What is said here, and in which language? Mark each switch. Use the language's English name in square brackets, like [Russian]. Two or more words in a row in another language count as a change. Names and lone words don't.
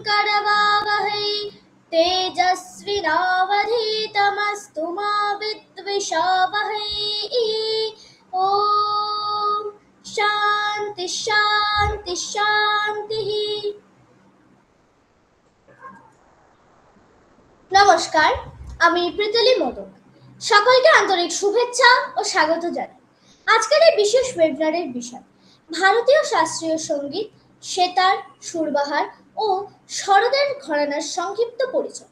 [Sanskrit] प्रवावहै तेजस्विनावधीतमस्तु मा विद्विषावहै। ओम शांति शांति शांति। [Bangla] নমস্কার, আমি প্রীতলি মোদক। সকলকে আন্তরিক শুভেচ্ছা ও স্বাগত জানাই। আজকের এই বিশেষ ওয়েবিনারের বিষয় ভারতীয় শাস্ত্রীয় সঙ্গীত, সেতার, সুরবাহার ও সরোদের ঘরানার সংক্ষিপ্ত পরিচয়।